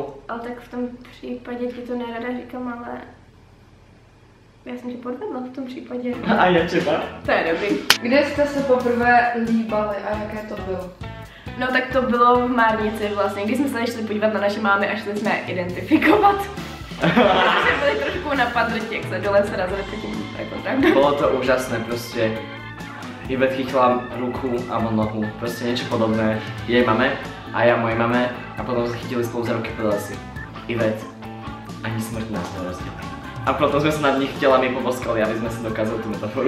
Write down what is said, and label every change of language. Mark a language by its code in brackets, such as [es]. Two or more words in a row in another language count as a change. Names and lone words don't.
[cs] Ale tak v tom případě ti to nerada říkám, ale... Já jsem tě podvedla v tom případě. [sk] A ja teba? [cs] To je dobrý. Kde jste se poprvé líbali a jaké to bylo? No tak to bylo v Márnici vlastně, když jsme se šli podívat na naše mámy a šli jsme je identifikovat. Protože byli trošku na padrtě, jak se dole srazili předtím kontraktem. [sk] Bolo to úžasné, proste. Ivet chytila ruku alebo nohu, proste niečo podobné jej mame a ja mojej mame a potom sa chytili spolu za ruky a povedali si Ivet, ani smrť nás nerozdelí. A potom sme sa nad nich telami poboskali, aby sme si dokázali tú metaforu.